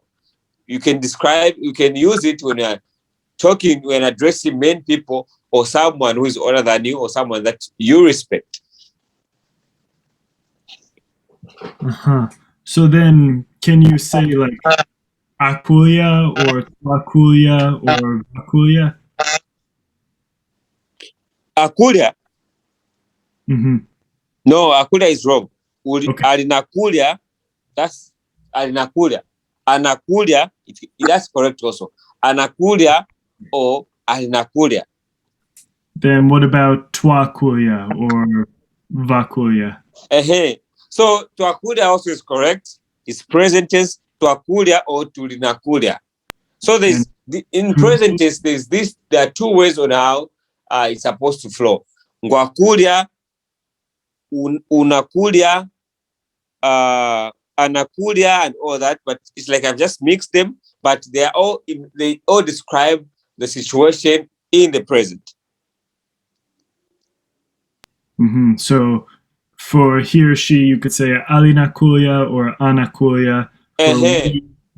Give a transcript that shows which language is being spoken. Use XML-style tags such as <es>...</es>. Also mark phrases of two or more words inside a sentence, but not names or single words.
<en>You can use it when you're talking, when addressing many people or someone who is older than you or someone that you respect. So then, can you say like akulia or twakulia or vakulia? Akulia? No, akulia is wrong. Okay. Alinakulia, that's alinakulia. Anakulia, that's correct also. Anakulia or alinakulia. Then what about twakulia or vakulia? So twakulia also is correct. It's present tense, twakulia or tulinakulia. So in present tense, there are two ways on how it's supposed to flow.</en> <sw>Ngwakulia, unakulia, anakulia,</sw> <en>and all that, but it's like I've just mixed them, but they all describe the situation in the present. So for he or she, you could say alinakulia or anakulia.</en>